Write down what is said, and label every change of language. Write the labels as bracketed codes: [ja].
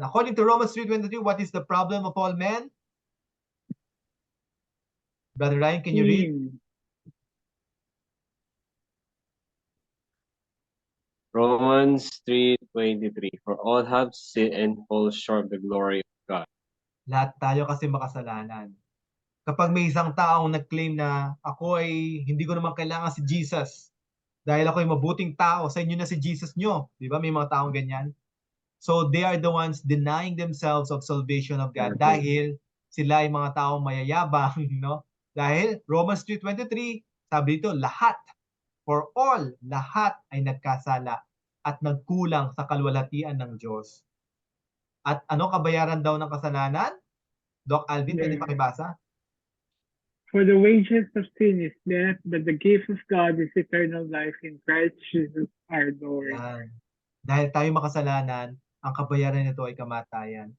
[en] According to Romans 3:23, what is the problem of all men? Brother Ryan, can you read? Sin. Romans 3:23. For all have sinned and fall short of the glory of God. [tl] Lahat tayo kasi makasalanan. Kapag may isang taong nag-claim na ako ay hindi ko naman kailangan si Jesus dahil ako ay mabuting tao, sa inyo na si Jesus nyo. Di ba? May mga taong ganyan. [en] So they are the ones denying themselves of salvation of God [tl] dahil sila ay mga taong mayayabang, [en] no? [tl] Dahil Romans 3:23, sabi dito, lahat, [en] for all, [tl] lahat ay nagkasala at nagkulang sa kalwalhatian ng Diyos. At ano kabayaran daw ng kasalanan? Doc Alvin, pwede [en] Yeah. [tl] pakibasa? [en] For the wages of sin is death, but the gift of God is eternal life in Christ Jesus our Lord. [tl] Yan. Dahil tayo makasalanan, ang kabayaran nito ay kamatayan.